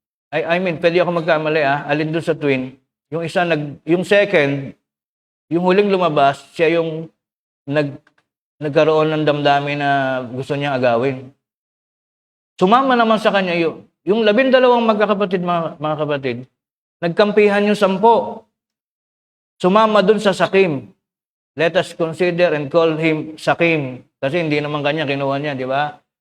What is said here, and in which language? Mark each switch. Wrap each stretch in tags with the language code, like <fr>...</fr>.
<en>I mean,</en> <tl>pwede ako magkamali alin doon sa twin. Yung isa, yung second, yung huling lumabas, siya yung nagkaroon ng damdamin na gusto niyang agawin. Sumama naman sa kanya yung 12 magkakapatid, mga kapatid, nagkampihan yung 10. Sumama dun sa Sakim.</tl> <en>Let us consider and call him Sakim.</en> <tl>Kasi hindi naman kanya, kinuha niya, di ba?</tl>